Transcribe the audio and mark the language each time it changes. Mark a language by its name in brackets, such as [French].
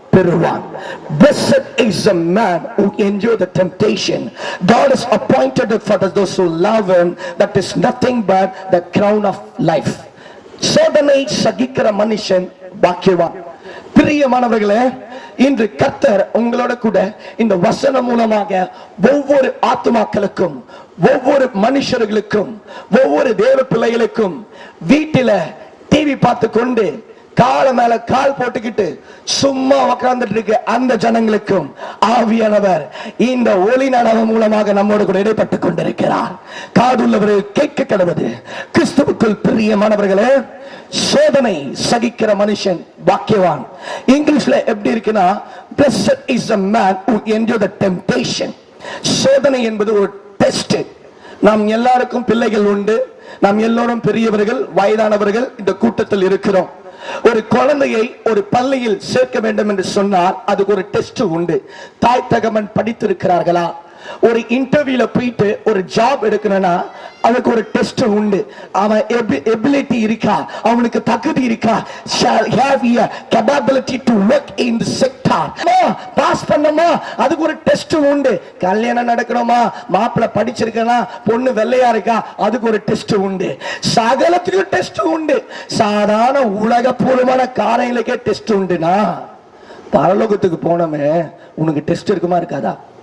[English] Blessed is the man who endures the temptation. God has appointed it for those who love him, that is nothing but the crown of life. [Tamil] சோதனை சகிக்கிற மனுஷன் பாக்கியவான். பிரியமானவர்களே, இன்று கர்த்தர் உங்களோட கூட இந்த வசனம் மூலமாக ஒவ்வொரு ஆத்துமாக்களுக்கும், ஒவ்வொரு மனுஷர்களுக்கும், ஒவ்வொரு தேவ பிள்ளைகளுக்கும் வீட்டில டிவி பார்த்து கொண்டு கால மேல கால் போட்டுக்கிட்டு சும்மா உட்கார்ந்துட்டு இருக்க அந்த ஜனங்களுக்கும் ஆவியானவர் இந்த ஒளி நடனம் மூலமாக நம்மோடு கூட இடைப்பட்டுக் கொண்டிருக்கிறார். காதுள்ளவர்கள் கேட்க கடவுது. கிறிஸ்துவுக்குள் பிரியமானவர்களே, சோதனை சகிக்கிற மனுஷன் பாக்கியவான். இங்கிலீஷ்ல எப்படி இருக்குன்னா, [English] blessed is the man who endures the temptation. [Tamil] சோதனை என்பது ஒரு டெஸ்ட். நாம் எல்லாருக்கும் பிள்ளைகள் உண்டு, நாம் எல்லோரும் பெரியவர்கள், வயதானவர்கள் இந்த கூட்டத்தில் இருக்கிறோம். ஒரு குழந்தையை ஒரு பள்ளியில் சேர்க்க வேண்டும் என்று சொன்னால் அதுக்கு ஒரு டெஸ்ட் உண்டு. தாய் தகவன் படித்திருக்கிறார்களா, ஒரு இன்டர்வியூல போயிட்டு ஒரு ஜாப் எடுக்கணும்னா அதுக்கு ஒரு டெஸ்ட் உண்டு. அவன் எபிலிட்டி இருக்கா, அவனுக்கு தகுதி இருக்கா, [English] shall have a capability to work in the sector. [Tamil] Pass பண்ணமா அதுக்கு ஒரு டெஸ்ட் உண்டு. கல்யாணம் நடக்கணுமா, மாப்பிள்ளை படிச்சிருக்கனா, பொண்ணு வெள்ளையா இருக்கா, அதுக்கு ஒரு டெஸ்ட் உண்டு. சகலத்துக்கும் டெஸ்ட் உண்டு. சாதாரண உலகபூர்வமான காரியங்களுக்கே டெஸ்ட் உண்டுனா பரலோகத்துக்கு போனோமே உனக்கு டெஸ்ட் இருக்குமா இருக்காதா?